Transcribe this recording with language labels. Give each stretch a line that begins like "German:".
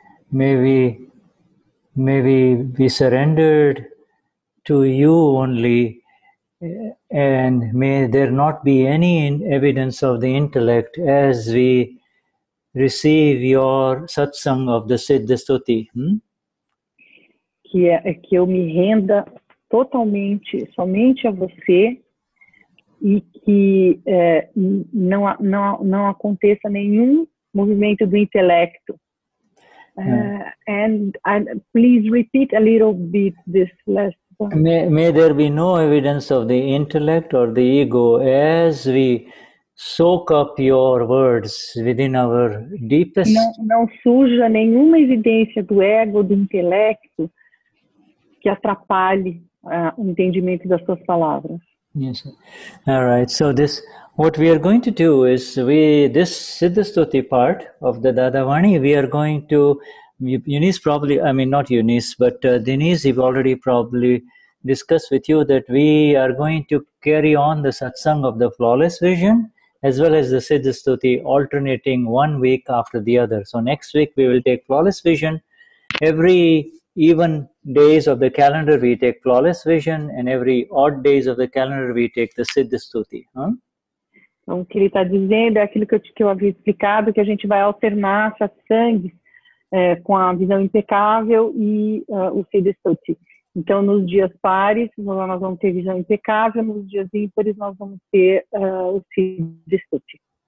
English: May we be surrendered to you only, and may there not be any evidence of the intellect as we receive your satsang of the Siddha Stuti.
Portuguese: Que eu me renda totalmente, somente a você, e que não aconteça nenhum movimento do intelecto.
English: And please repeat a little bit this last one. May there be no evidence of the intellect or the ego as we soak up your words within our deepest.
Portuguese: Não surja nenhuma evidência do ego, do intelecto, que atrapalhe o entendimento das suas palavras.
English: Yes. All right. So what we are going to do is this Siddha Stuti part of the Dadavani, we are going to, Eunice probably, I mean not Eunice, but Denize, we've already probably discussed with you that we are going to carry on the satsang of the flawless vision as well as the Siddha Stuti, alternating 1 week after the other. So next week we will take flawless vision. Every even days of the calendar we take flawless vision, and every odd days of the calendar we take the Siddha Stuti.
Portuguese: Então, o que ele está dizendo é aquilo que eu havia explicado, que a gente vai alternar satsangs com a visão impecável e o Siddha Stuti. Então, nos dias pares, nós vamos ter visão impecável, nos dias ímpares, nós vamos ter o Siddha Stuti.